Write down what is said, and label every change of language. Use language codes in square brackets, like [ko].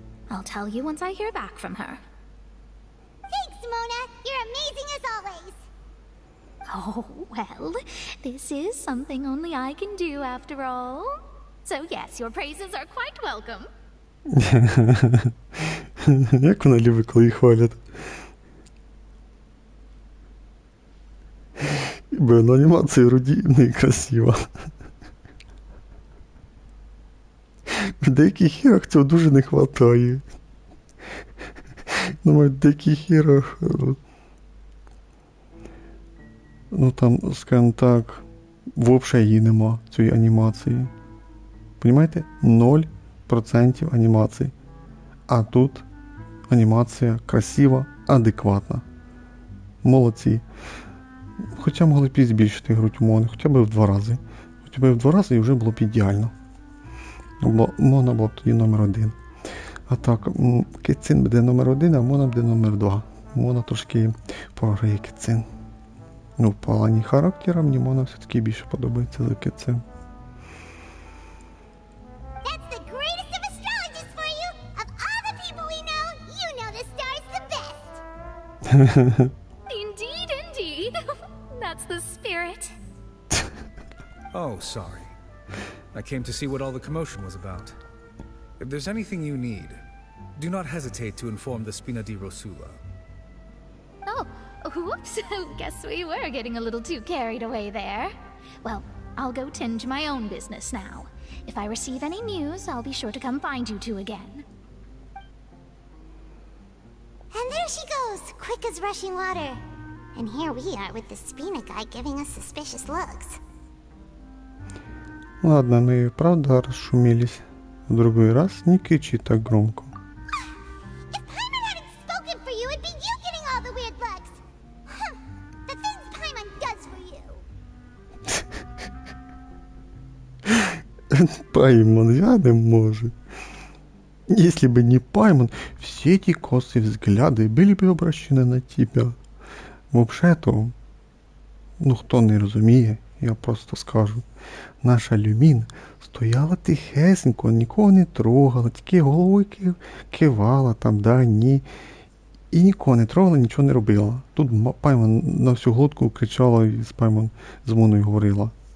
[en] I'll tell you once I hear back from her. Thanks, Mona! You're amazing as always! Oh, well, this is something only I can do after all. So yes, your praises are quite welcome. [uk] Як вона любить, коли її хвалять. Бо анімація рудійна і красива. В деяких іграх цього дуже не вистачає. Ну, в деяких іграх... Ну там, скажімо так, взагалі її нема, цієї анімації. Понімаєте? 0% анімації. А тут анімація красива, адекватна. Молодці. Хоча могли б і збільшити гру Мони, хоча б в 2 рази. Хоча б в 2 рази і вже було б ідеально. Бо Мона була б тоді номер 1. А так, Кітцин буде номер 1, а Мона буде номер 2. Мона трошки програє Кітцин. Ну, в плані характера мені Мона все-таки більше подобається за Кітцин. [en] That's the greatest of astrologists for you! Of all the people we know, you know the star's the best! Indeed. That's the spirit. Oh, sorry. I came to see what all the commotion was about. If there's anything you need, do not hesitate to inform the Spina di Rosula. Whoops, guess we were getting a little too carried away there. Well, I'll go tend to my own business now. If I receive any news, I'll be sure to come find you two again. And there she goes, quick as rushing water. And here we are with the Spina guy giving us suspicious looks. [ru] Ладно, мы и правда расшумелись. В другой раз не кричи так громко. [en] If Paimon hadn't spoken for you, it'd be you getting all the weird looks. The things Paimon does for you. [uk] Паймон, я не можу. [ru] Если бы не Паймон, все эти косые взгляды были бы обращены на тебя. [uk] Вообще-то, хто не розуміє, я просто скажу. Наша Люмін стояла тихесенько, нікого не трогала, тільки головою кивала там, да, ні. І нікого не трогала, нічого не робила. Тут Паймон на всю глотку кричала і з Паймон з Моною говорила.